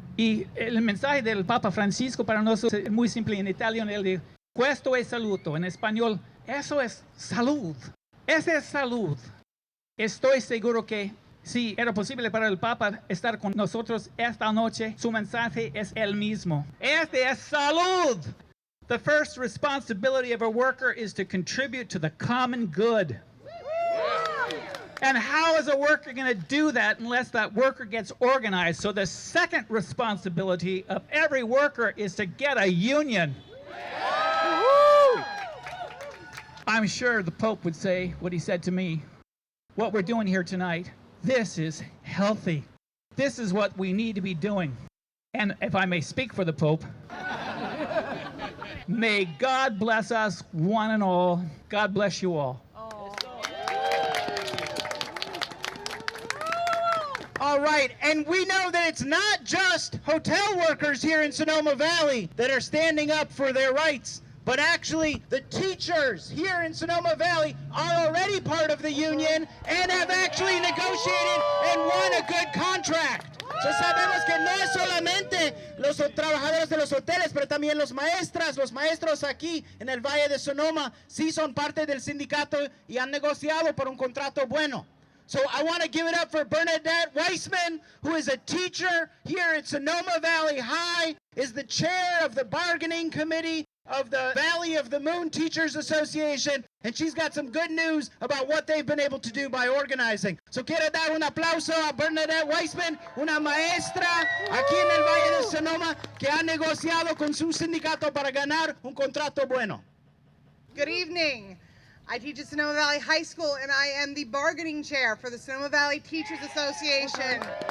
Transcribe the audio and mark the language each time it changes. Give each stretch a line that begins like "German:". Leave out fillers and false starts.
Spanish: Y el mensaje del Papa Francisco para nosotros es muy simple en italiano. Él dice,
Italian: questo es saluto.
Spanish: En español, eso es salud. Esa es salud. Estoy seguro que si era posible para el Papa estar con nosotros esta noche, su mensaje es el mismo. Este es salud.
English: The first responsibility of a worker is to contribute to the common good. And how is a worker going to do that unless that worker gets organized? So the second responsibility of every worker is to get a union. I'm sure the Pope would say what he said to me. What we're doing here tonight, this is healthy. This is what we need to be doing. And if I may speak for the Pope, may God bless us one and all. God bless you all. All right, and we know that it's not just hotel workers here in Sonoma Valley that are standing up for their rights, but actually the teachers here in Sonoma Valley are already part of the union and have actually negotiated and won a good contract.
Spanish: So sabemos que no es solamente los trabajadores de los hoteles, pero también los maestros aquí en el Valle de Sonoma sí son parte del sindicato y han negociado por un contrato bueno.
English: So I want to give it up for Bernadette Weissman, who is a teacher here at Sonoma Valley High, is the chair of the bargaining committee of the Valley of the Moon Teachers Association, and she's got some good news about what they've been able to do by organizing.
Spanish: So quiero dar un aplauso a Bernadette Weissman, una maestra aquí en el Valle de Sonoma que ha negociado con su sindicato para ganar un contrato bueno.
English: Good evening. I teach at Sonoma Valley High School, and I am the bargaining chair for the Sonoma Valley Teachers Association.